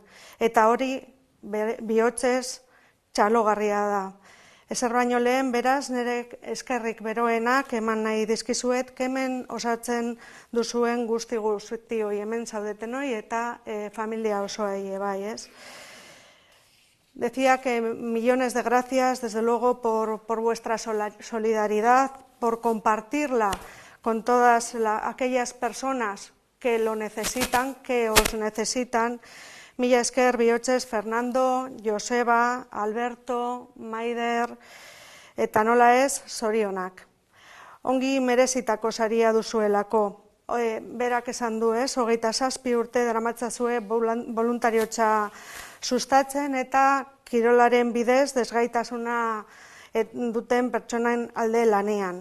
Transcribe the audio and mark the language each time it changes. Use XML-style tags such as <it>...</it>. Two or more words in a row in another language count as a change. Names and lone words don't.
<eu>Eta hori bihotzez txalogarria da. Ezer baino lehen, beraz, nire eskerrik beroenak eman nahi dizkizuet, Kemen osatzen duzuen guztioi hemen zaudetenoi eta familia osoei bai, ez?</eu> <es>Decía que millones de gracias, desde luego, por vuestra solidaridad, por compartirla con todas aquellas personas que lo necesitan, que os necesitan.</es> <eu>Mila esker bihotzez Fernando, Joseba, Alberto, Maider, eta nola ez, zorionak. Ongi merezitako saria duzuelako. Berak esan du ez, 27 urte daramatzazue boluntariotza sustatzen eta kirolaren bidez desgaitasuna duten pertsonaen alde lanean.</eu>